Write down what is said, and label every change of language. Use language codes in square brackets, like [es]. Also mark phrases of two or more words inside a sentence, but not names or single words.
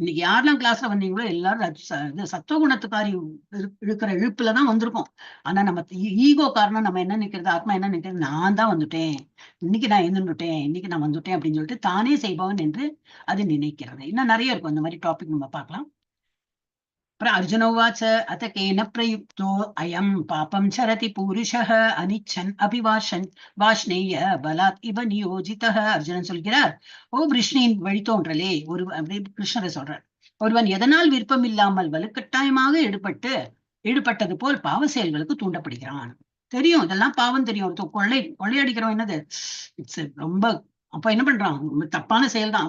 [ta] இன்னைக்கு யாரெல்லாம் கிளாஸ்ல வந்தீங்களோ எல்லாரும் இது சத்துவகுணத்துக்காரி இழுக்கிற இழுப்புலதான் வந்திருக்கோம். ஆனா நம்ம ஈகோ காரணம் நம்ம என்ன நினைக்கிறது, ஆத்மா என்ன நினைக்கிறது, நான் தான் வந்துட்டேன், இன்னைக்கு நான் எழுந்துட்டேன், இன்னைக்கு நான் வந்துட்டேன் அப்படின்னு சொல்லிட்டு தானே செய்பவன் என்று அது நினைக்கிறது. இன்னும் நிறைய இருக்கும் இந்த மாதிரி டாபிக், நம்ம பார்க்கலாம். [sa] अर्जुन उवाच अथ केन प्रयुक्तो अयं पापं चरति पुरुषः अनिच्छन् अभिवाषन् वाष्णेय बलात् इव नियोजितः. [ta] அர்ஜுனன் சொல்கிறார், ஓ விஷ்ணுவின் வழித்தோன்றலே, அப்படி கிருஷ்ணரை சொல்றார், ஒருவன் எதனால் விருப்பம் இல்லாமல் வலுக்கட்டாயமாக ஈடுபட்டது போல் பாவ செயல்களுக்கு தூண்டப்படுகிறான். தெரியும், இதெல்லாம் பாவம் தெரியும். ஒருத்தர் கொள்ளையடிக்கிறோம், என்னது இட்ஸ் ரொம்ப, அப்ப என்ன பண்றான், தப்பான செயல் தான்.